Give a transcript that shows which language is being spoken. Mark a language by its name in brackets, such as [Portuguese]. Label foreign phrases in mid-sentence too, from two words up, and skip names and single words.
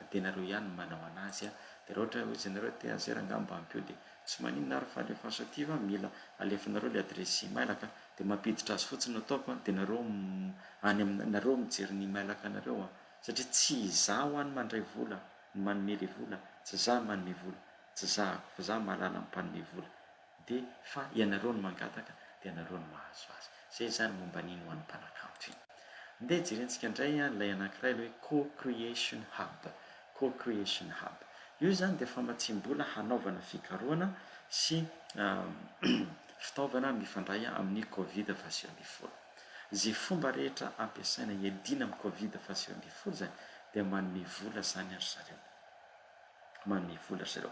[Malagasy] de nareo ihany manao anazy de raha ohatra hoe izy nareo te azera angamba ampio de tsy maninona ary fa alefaso aty fa mila alefanareo le adresy mailaka de mampiditra azy fotsiny nataoko de nareo nareo mijery ny mailaka nareo satria tsy izaho ho any mandray vola ny manome le vola, tsy za manome vola, tsy za fa za mahalala ampanome vola, de fa ianareo no mangataka de ianareo no mahazo azy. Zay zany momba niny ho an'ny mpanakanto iny. Nde jerentsika indray ilay anankiray le hoe [English] co-creation hub. [Malagasy] Io zany de famatsim-bola hanaovana fikarohana sy fitaovana mifandray amin'ny Covid-19. Zay fomba rehetra ampiasaina hiadina amin'ny Covid-19 zany de manome vola zany ary zareo. Manome vola zareo.